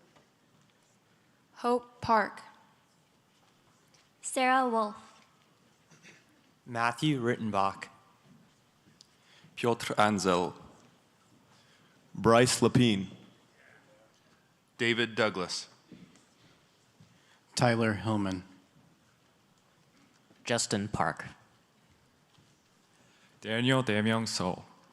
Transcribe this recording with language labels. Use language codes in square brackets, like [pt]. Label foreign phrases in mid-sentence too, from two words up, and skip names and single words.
[en] Hope Park. Sarah Wolf. Matthew Rittenbach. Piotr Anzel. Bryce Lapine. David Douglas. Tyler Hillman. Justin Park. Daniel Daemyung So.